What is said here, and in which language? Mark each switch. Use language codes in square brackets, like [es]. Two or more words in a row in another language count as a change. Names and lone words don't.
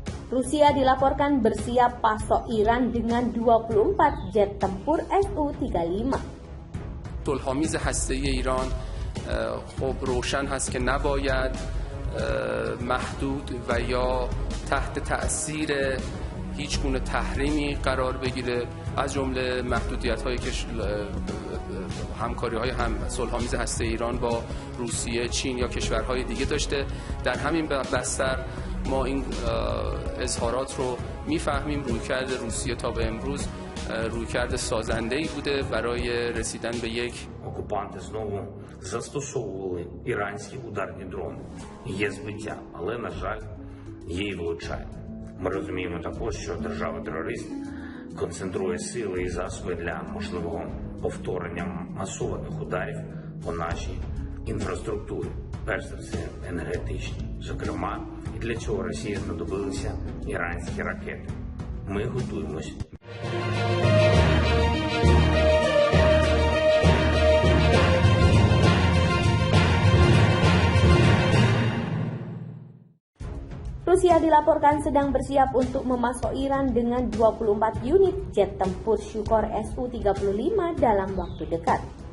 [id] Rusia dilaporkan bersiap pasok Iran dengan 24 jet tempur Su-35. [fa] صلح‌آمیز هسته‌ای ایران خب روشن هست که نباید محدود و یا تحت تأثیر هیچ گونه تحریمی قرار بگیره، از جمله محدودیت‌هایی که همکاری‌های صلح‌آمیز هسته ایران با روسیه، چین یا کشورهای دیگه داشته. در همین بستر ما این اظهارات رو میفهمیم. رویکرد روسیه تا به امروز رویکرد سازنده‌ای بوده برای رسیدن به یک. [uk] Окупанти знову застосовували іранські ударні дрони. Є збиття, але, на жаль, є і влучання. Ми розуміємо також, що держава-терорист концентрує сили і засоби для можливого повторення масованих ударів по нашій інфраструктурі, перш за все енергетичній. Зокрема, і для цього Росії знадобилися іранські ракети. Ми готуємось. [id] Rusia dilaporkan sedang bersiap untuk memasok Iran dengan 24 unit jet tempur Sukhoi Su-35 dalam waktu dekat.